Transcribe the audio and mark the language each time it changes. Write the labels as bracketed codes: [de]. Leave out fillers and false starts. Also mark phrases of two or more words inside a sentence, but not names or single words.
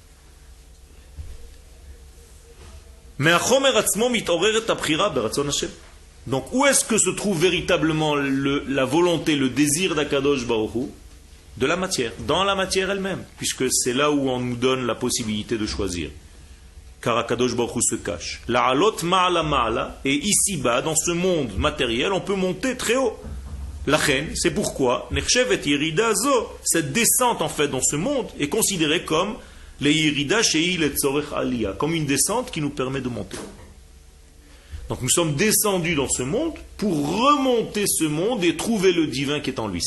[fr] Donc où est-ce que se trouve véritablement la volonté, le désir d' [he] הקדוש ברוך הוא? [fr] De la matière, dans la matière elle-même, puisque c'est là où on nous donne la possibilité de choisir. Car [he] הקדוש ברוך הוא [fr] se cache. [he] לעלות מעלה מעלה, [fr] et ici-bas, dans ce monde matériel, on peut monter très haut. La reine, c'est pourquoi [he] נחשבת ירידה זו, [fr] cette descente en fait dans ce monde est considérée comme les [he] ירידה שהיא לצורך עלייה, [fr] comme une descente qui nous permet de monter. Donc nous sommes descendus dans ce monde pour remonter ce monde et trouver le divin qui est en lui.